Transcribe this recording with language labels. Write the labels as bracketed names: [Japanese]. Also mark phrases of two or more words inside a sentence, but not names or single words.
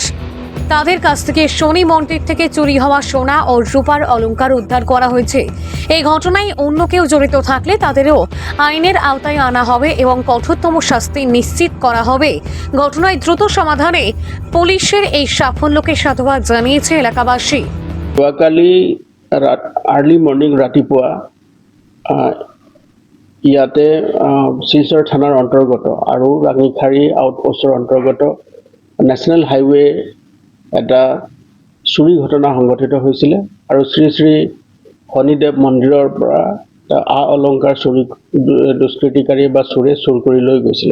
[Bangla] তাদের কাছ থেকে শনি মন্দির থেকে চুরি হওয়া সোনা ও রূপার অলংকার উদ্ধার করা হয়েছে। এই ঘটনায় অন্য কেউ জড়িত থাকলে তাদেরও আইনের আওতায় আনা হবে এবং কঠোরতম শাস্তি নিশ্চিত করা হবে। ঘটনায় দ্রুত সমাধানে পুলিশের এই সাফল্যকে সাধুবাদ জানিয়েছে এলাকাবাসী। [Assamese] যোৱাকালি [English] early morning [Assamese] ৰাতিপুৱা ইয়াতে শিলচৰ থানাৰ অন্তৰ্গত আৰু ৰাঙিখাৰী আউটপোষ্টৰ অন্তৰ্গত [English] national highway [Assamese] এটা চুৰি ঘটনা সংঘটিত হৈছিলে আৰু শ্ৰী শ্ৰী শনিদেৱ মন্দিৰৰ পৰা আ অলংকাৰ চুৰি দুষ্কৃতিকাৰী বা চোৰে চুৰ কৰি লৈ গৈছিলে।